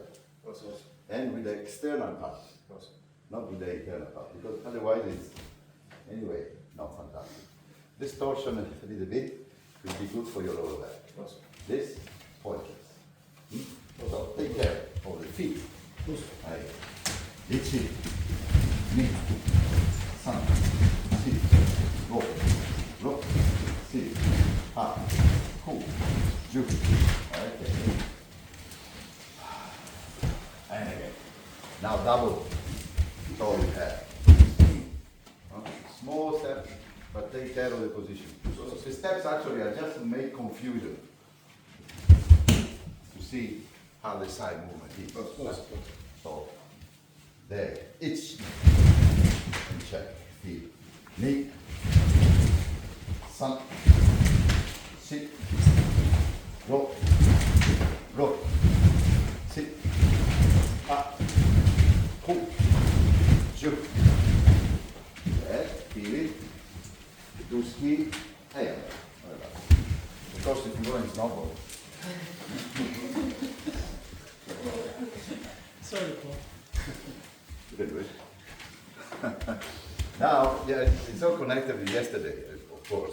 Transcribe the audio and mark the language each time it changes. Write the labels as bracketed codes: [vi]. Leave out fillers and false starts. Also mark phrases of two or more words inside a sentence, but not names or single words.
[en] And with the external part, not with the internal part, because otherwise it's, anyway, not fantastic. This torsion a little bit will be good for your lower back. This pointless. So take care of the feet. [ja] Ichi, ni, san, si, go, ro, si, ha, ku, ju. [en] Okay. And again. Now double. That's all you have. Small steps, but take care of the position. So the steps actually are just to make confusion. To see how the side movement is. So there, itch, and check, feel, [ja] ni, san, si, ro, si, ha, ku, ju. [en] There, feel it, do ski, hey, of course if you go in snowboard. Sorry, Paul. Now, yeah, it's all connected with yesterday, of course.